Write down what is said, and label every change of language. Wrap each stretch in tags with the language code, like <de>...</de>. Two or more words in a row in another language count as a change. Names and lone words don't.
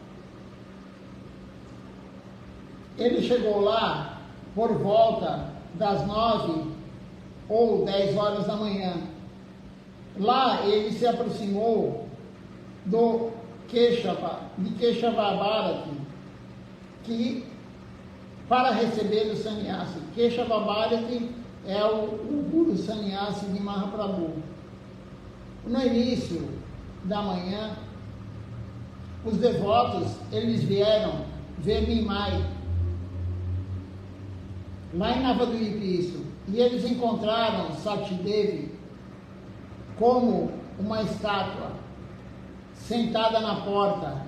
<pt>Ele chegou lá por volta das 9 ou 10 horas da manhã. Lá ele se aproximou do Keshava Bharati, que para receber o sannyasi. Keshava Bharati é o Guru Sannyasi de Mahaprabhu. No início da manhã, os devotos, eles vieram ver Nimai, lá em Navaduipe isso, e eles encontraram Sati Devi como uma estátua, sentada na porta.</pt>